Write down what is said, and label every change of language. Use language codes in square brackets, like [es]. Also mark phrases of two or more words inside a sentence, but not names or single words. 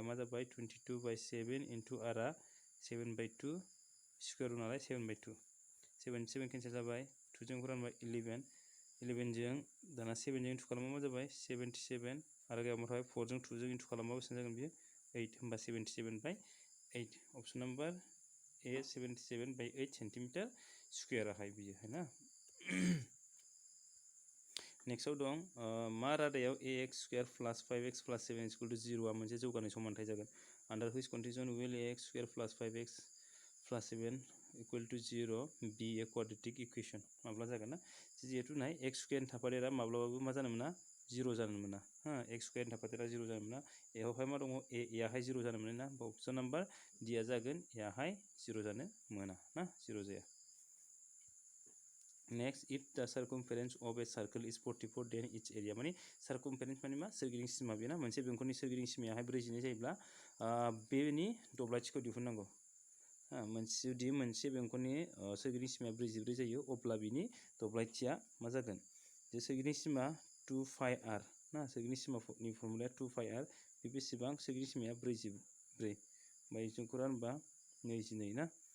[brx] मा जाबाय 22/7 इनटु rआ 7/2 स्कुवेर नालाय 7/2 7 केन्सेल जाबाय 2 जों रानबाय 11 जों दाना 7 जों इनटु खालामबा मा जाबाय 77 आरो गायाव मा थाबाय 4 जों 2 जों इनटु खालामबा बेसेबां जागोन बियो 8 होमबा 77/8 [en] option number A [brx] 77/8 [en] centimetre square [brx] बियोहाय ना नेक्स्टआव दं मा रादायाव ax² + 5x + 7 = 0 आ मोनसे जौगानाय समानथाय जागोन [en] under which condition will x square plus 5x plus 7 equal to 0 be a quadratic equation [brx] माब्ला जागोन ना जिहेतु नाय [en] x square [brx] थाफादेरा माब्लाबाबो मा जानो मोना 0 जानो मोना हा [en] x square [brx] थाफादेरा 0 जानो मोना a आवहाय मा दङ a याहाय 0 जानो मोना ना [en] option number d [brx] आ जागोन याहाय 0 जानो मोना ना 0 जाया [en] next if the circumference of a circle is 44 then its area [brx] माने circumference माने मा सोरगिदिं सीमा बेना मोनसे बेंखननि सोरगिदिं सीमायाहाय 44 जायोब्ला बेनि दब्लायथिखौ दिहुननांगौ जुदि मोनसे बेंखननि सोरगिदिं सीमाया 44 जायो अब्ला बिनि दब्लायथिया मा जागोन जे सोरगिदिं सीमा [en] 2 pi r [brx] ना सोरगिदिं सीमानि फर्मुलाया [en] 2 pi r [brx] बे बेसेबां सोरगिदिं सीमाया 44 ओमफ्राय जोंखौ रानबा 22 ना